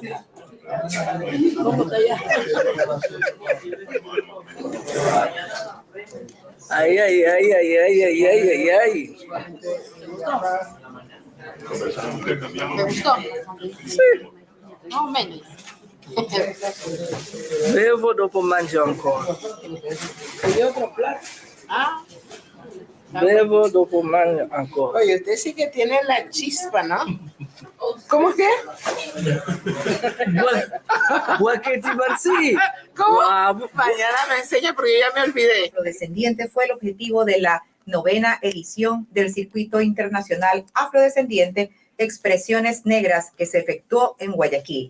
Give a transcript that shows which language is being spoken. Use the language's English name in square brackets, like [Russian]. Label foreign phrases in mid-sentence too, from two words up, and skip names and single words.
[Spanish] ¿Cómo está allá? Ay, ay, ay, ay, ay, ay, ay, ay, ay. ¿Te gustó? Sí. No menos. [Italian] Bevo dopo mangio ancora. [Spanish] Y otro plato. Ah. [Italian] Bevo dopo mangio ancora. [Spanish] Oye, usted sí que tiene la chispa, ¿no? ¿Cómo que? ¿Cómo? Mañana me enseña porque ya me olvidé. Afrodescendiente fue el objetivo de la 9ª edición del Circuito Internacional Afrodescendiente Expresiones Negras que se efectuó en Guayaquil.